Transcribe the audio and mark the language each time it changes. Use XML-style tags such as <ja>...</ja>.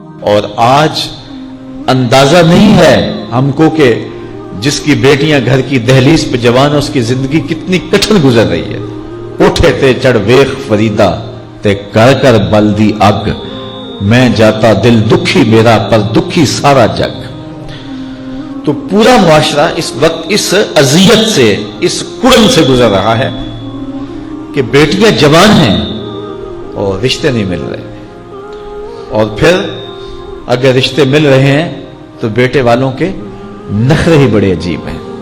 <ur>اور آج اندازہ نہیں ہے ہم کو کہ جس کی بیٹیاں گھر کی دہلیز پہ جوان ہے اس کی زندگی کتنی کٹھن گزر رہی ہے.</ur> <pa>اٹھے تے چڑھ ویخ فریدا تے کر کر بلدی اگ، میں جاتا دل دکھی میرا پر دکھی سارا جگ.</pa> <ur>تو پورا معاشرہ اس وقت اس اذیت سے، اس کڑن سے گزر رہا ہے کہ بیٹیاں جوان ہیں اور رشتے نہیں مل رہے، اور پھر اگر رشتے مل رہے ہیں تو بیٹے والوں کے نخرے ہی بڑے عجیب ہیں.</ur>